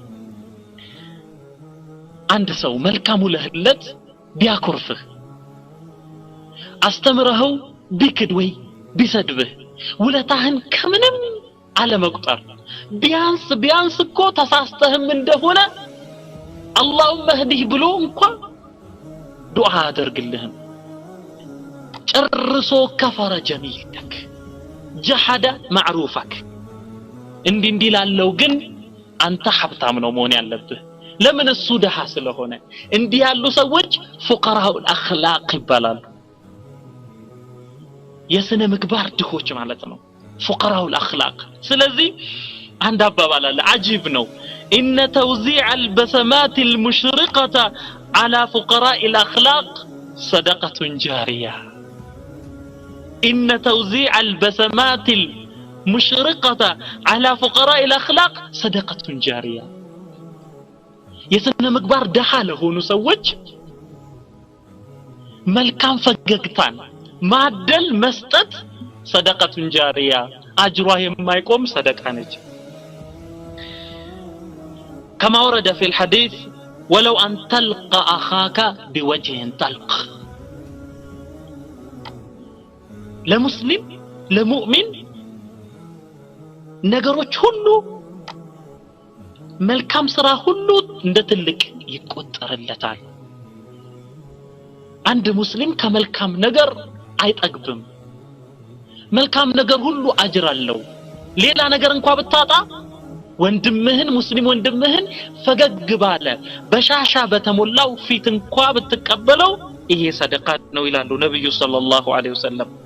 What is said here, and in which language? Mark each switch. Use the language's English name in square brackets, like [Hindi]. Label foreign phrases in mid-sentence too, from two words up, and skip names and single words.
[Amharic] አንድ ሰው መልካም ለህለት ቢያኮርፍህ አስተምረኸው ቢክድ ወይ ቢሰድብህ ውለታህን ከምንም አለመቁጠር ቢያንስ እኮ ተሳስተህም እንደሆነ [Arabic] اللهم اهديه [Amharic] ብሎ እንኳን ዱዓ አድርግልህም ጨርሶ [Arabic] كفر جميلك جحد معروفك [Amharic] እንዲህ ላለው ግን አንተ ሀብታም ነው መሆን ያለብህ ለምን እሱ ደሃ ስለሆነ እንዲህ ያሉ ሰዎች [Arabic] فقراء الاخلاق [Amharic] ይባላሉ የስነ ምግባር ድሆች ማለት ነው [Arabic] فقراء الاخلاق [Amharic] ስለዚህ አንድ አባባል አለ አጂብ ነው [Arabic] ان توزيع البسمات المشرقه على فقراء الاخلاق صدقه جاريه ان توزيع البسمات المشرقه على فقراء الاخلاق صدقه جاريه [Amharic] የስነ ምግባር ደሃ ለሆኑ ሰዎች መልካም ፈገግታን ማደል መስጠት [Arabic] صدقه جاريه اجرها የማይቆም صدقه ነች كما ورد في الحديث ولو ان تلقى اخاك بوجه طلق [Amharic] ለሙስሊም ለሙእሚን ነገሮች ሁሉ መልካም ስራ ሁሉ እንደ ትልቅ ይቆጠርለታል አንድ ሙስሊም ከመልካም ነገር አይጠግብም መልካም ነገር ሁሉ አጅር አለው ሌላ ነገር እንኳን ብታጣ ወንድምህን ሙስሊም ወንድምህን ፈገግ ባለ በሻሻ በተሞላው ፊት እንኳን ብትቀበለው ይሄ ሰደቃ ነው ይላሉ ነብዩ [Arabic] صلى الله عليه وسلم